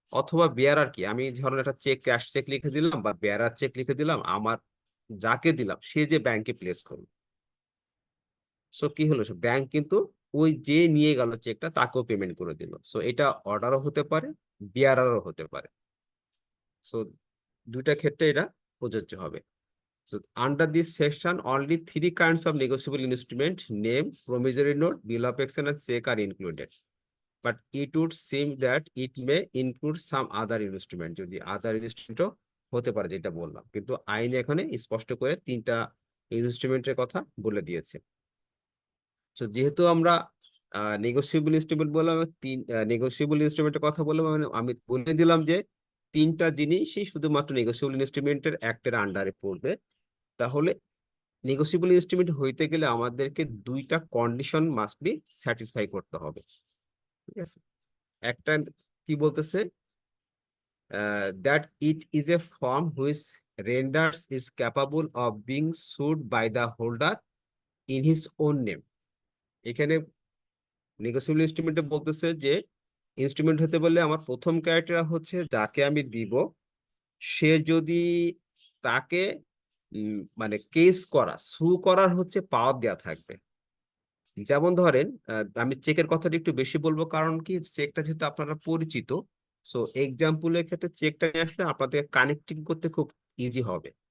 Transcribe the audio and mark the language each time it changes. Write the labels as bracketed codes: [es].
[bn] অথবা বেয়ারার কি, আমি ধরুন একটা চেক, ক্যাশ চেক লিখে দিলাম বা বেয়ারার চেক লিখে দিলাম, আমার যাকে দিলাম সে যে ব্যাংকে প্লেস করলো। সো কি হলো, সে ব্যাংক কিন্তু ওই যে নিয়ে গেল চেকটা তাকেও পেমেন্ট করে দিল। সো এটা অর্ডারও হতে পারে, বিয়ারারও হতে পারে। সো দুইটা ক্ষেত্রে এটা প্রযোজ্য হবে। [en] So under this section, only three kinds of negotiable instrument, name, promissory note, bill of exchange, and check are included. But it would seem that it may include some other instrument, [bn] যদি other instrument হতে পারে, যেটা বললাম, কিন্তু আইনে এখানে স্পষ্ট করে তিনটা ইনস্ট্রুমেন্টের কথা বলে দিয়েছে। তো যেহেতু আমরা নেগোসিয়েবল ইনস্ট্রুমেন্ট বললাম, নেগোসিয়েবল ইনস্ট্রুমেন্টের কথা বললাম, মানে আমি বলে দিলাম যে তিনটা জিনিসই শুধুমাত্র নেগোসিয়েবল ইনস্ট্রুমেন্টের অ্যাক্টের আন্ডারে পড়বে। তাহলে নেগোসিয়েবল ইনস্ট্রুমেন্ট হইতে গেলে আমাদেরকে দুইটা কন্ডিশন মাস্ট বি স্যাটিসফাই করতে হবে। ঠিক আছে, একটা কি বলতেছে, [en] that it is a form which renders is capable of being sued by the holder in his own name। [bn] এখানে নেগোসিয়েবল ইনস্ট্রুমেন্টে বলতেছে যে ইনস্ট্রুমেন্ট হতে বললে আমার প্রথম ক্রাইটেরিয়া হচ্ছে যাকে আমি দিব সে যদি তাকে মানে কেস করা সু করার হচ্ছে পাওয়ার দেওয়া থাকবে। যেমন ধরেন আমি চেকের কথাটা একটু বেশি বলবো, কারণ কি চেকটা যেহেতু আপনারা পরিচিত, সো এক্সাম্পলের ক্ষেত্রে চেকটা নিয়ে আসলে আপনাদের কানেক্টিং করতে খুব ইজি হবে।